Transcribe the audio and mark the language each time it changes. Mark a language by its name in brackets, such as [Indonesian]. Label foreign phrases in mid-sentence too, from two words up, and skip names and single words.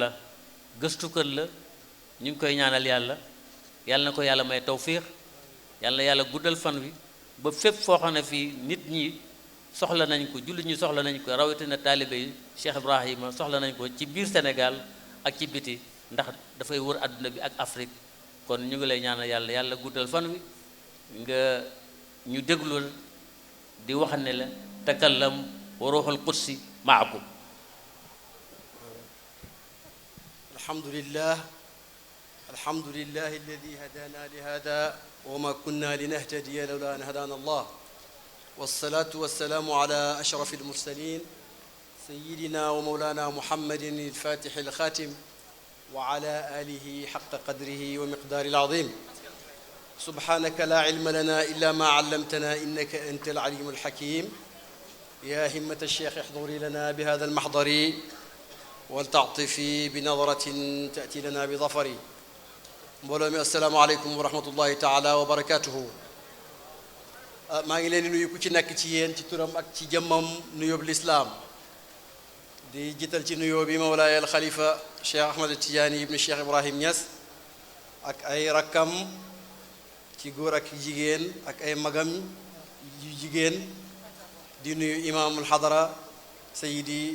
[Wolof] la gëstukat la ñu ngi koy ñaanal yàlla yàlla na ko yàlla may tawfiix yàlla yàlla guddal fan wi ba fépp foo xam ne fii nit ñi soxla nañ ko jullit ñi soxla nañ ko rawatina taalibe yi Cheikh Ibrahima soxla nañ ko ci biir Sénégal ak ci biti ndax dafay wër àdduna bi ak Afrique kon ñu ngi lay ñaanal yàlla yàlla guddal fan wi nga ñu déglu di wax ne la [Arabic] تكلم وروح القدس معكم. الحمد لله الذي هدانا لهذا وما كنا لنهتدي لولا أن هدانا الله والصلاة والسلام على أشرف المرسلين سيدنا ومولانا محمد الفاتح الخاتم وعلى آله حق قدره ومقدار العظيم سبحانك لا علم لنا إلا ما علمتنا إنك أنت العليم الحكيم يا همة الشيخ احضري لنا بهذا المحضر ولتعطفي بنظرة تأتي لنا بظفر مولامي السلام عليكم ورحمة الله تعالى وبركاته [Wolof] maa ngi leen di nuyu ku ci nekk ci yéen ci turam ak ci jëmmam nuyób lislaam di jiital ci nuyoo bi mawlaaya al xalifa Cheikh Ahmad Tidiane ibn Cheikh Ibrahim Niass ak ay rakkam ci góor ak jigéen ak ay magam yu jigéen di nuyu [Arabic] إمام الحضرة [Wolof] Seydi